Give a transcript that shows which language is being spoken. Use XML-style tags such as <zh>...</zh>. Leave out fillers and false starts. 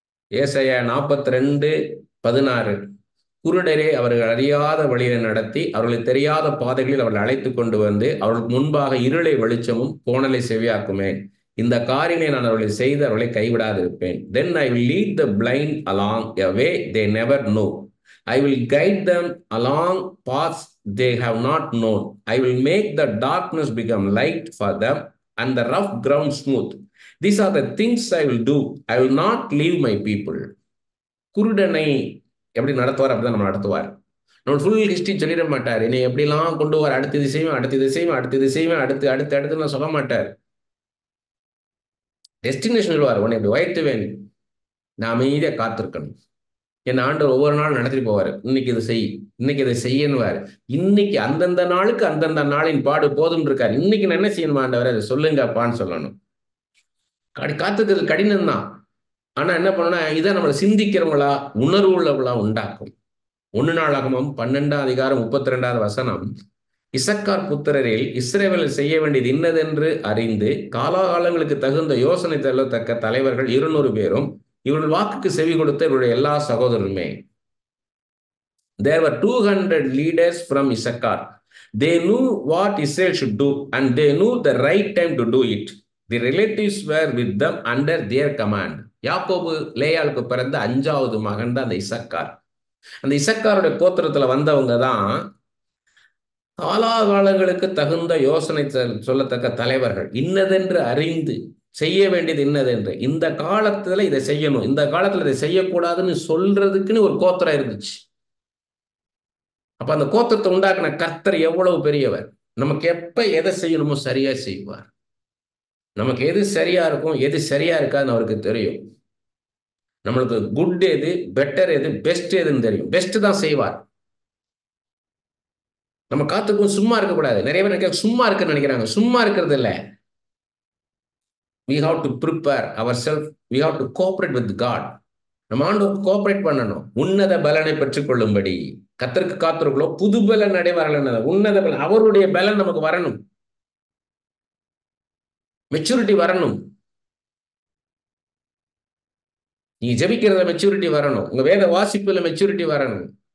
<ta>ஏசாயா 42:16, குருடரே அவர்கள் அறியாத வழியை நடத்தி அவர்களுக்கு தெரியாத பாதைகளில் அவர்கள் அழைத்து கொண்டு வந்து அவர்களுக்கு முன்பாக இருளை வெளிச்சமும் கோணலை செவியாக்குமே. இந்த காரியங்களை நான் அவர்களை செய்து அவர்களை கைவிடாதிருப்பேன்.</ta> <en>Then I will lead the blind along a way they never know. I will guide them along paths they have not known. I will make the darkness become light for them and the rough ground smooth. These are the things I will do. I will not leave my people.</en> <ta>குருடனை எப்படி நடத்துவார் அப்படிதான் நம்ம நடத்துவார். நம்ம full history சொல்லிட மாட்டார். என்னை எப்படிலாம் கொண்டு வர, அடுத்த இது செய்வேன், அடுத்த இது செய்வேன், அடுத்த இது செய்வேன், அடுத்து அடுத்து அடுத்துலாம் சொல்ல மாட்டார். டெஸ்டினேஷன் சொல்லுவார். உன்னை இப்படி உயர்த்துவேன், நான் அமைதியாக காத்திருக்கணும். என் ஆண்டவர் ஒவ்வொரு நாளும் நடத்திட்டு போவார். இன்னைக்கு இதை செய், இன்னைக்கு இதை செய்யணுவார். இன்னைக்கு அந்தந்த நாளுக்கு அந்தந்த நாளின் பாடு போதும் இருக்காரு. இன்னைக்கு நான் என்ன செய்யணும் ஆண்டவர், அதை சொல்லுங்கப்பான்னு சொல்லணும். காத்துக்கிறது கடினம் தான். ஆனா என்ன பண்ணணும்னா, இதை நம்மளை சிந்திக்கிறவங்களா உணர்வு உள்ளவங்களா உண்டாக்கும். 1 நாளாகமம் 12:32 இசக்கார் புத்திரரில் இஸ்ரவேலில் செய்ய வேண்டியது இன்னதென்று அறிந்து காலாகாலங்களுக்கு தகுந்த யோசனை தள்ளத்தக்க தலைவர்கள் 200 பேரும் இவர்கள் வாக்குக்கு செவி கொடுத்த இவருடைய எல்லா சகோதரருமே.</ta> <en>There were 200 leaders from Issachar. They knew what Israel should do and they knew the right time to do it. The relatives were with them under their command.</en> <ta>யாக்கோபு லேயாளுக்கு பிறந்த 5வது மகன் தான் அந்த இசக்கார். அந்த இசக்காருடைய கோத்திரத்துல வந்தவங்க தான் காலாகாலங்களுக்கு தகுந்த யோசனை சொல்லத்தக்க தலைவர்கள். இன்னதென்று அறிந்து செய்ய வேண்டியது இன்னதென்று, இந்த காலத்துல இதை செய்யணும், இந்த காலத்துல இதை செய்யக்கூடாதுன்னு சொல்றதுக்குன்னு ஒரு கோத்திரம் இருந்துச்சு. அப்ப அந்த கோத்திரத்தை உண்டாக்குன கர்த்தர் எவ்வளவு பெரியவர். நமக்கு எப்ப எதை செய்யணுமோ சரியா செய்வார். நமக்கு எது சரியா இருக்கும், எது சரியா இருக்காதுன்னு அவருக்கு தெரியும். நம்மளுக்கு குட் எது, பெட்டர் எது, பெஸ்ட் எதுன்னு தெரியும். பெஸ்ட் தான் செய்வார். நம்ம காத்துக்கும் சும்மா இருக்கக்கூடாது. நிறைய பேர் சும்மா இருக்குன்னு நினைக்கிறாங்க. சும்மா இருக்கிறது இல்லை.</ta> <en>We have to prepare ourselves. We have to cooperate with God.</en> <ta>நம்ம ஆண்டவருக்கு கோஆபரேட் பண்ணணும். உன்னத பலனை பெற்றுக் கொள்ளும்படி கர்த்தருக்கு காத்திருக்கிறோ புது பலன் அடைவார்கள். உன்னத பலன், அவருடைய பலன் நமக்கு வரணும். மெச்சூரிட்டி வரணும். நீங்க ஜெபிக்கிறதுல மெச்சூரிட்டி வரணும். உங்க வேத வாசிப்புல மெச்சூரிட்டி வரணும்.</ta>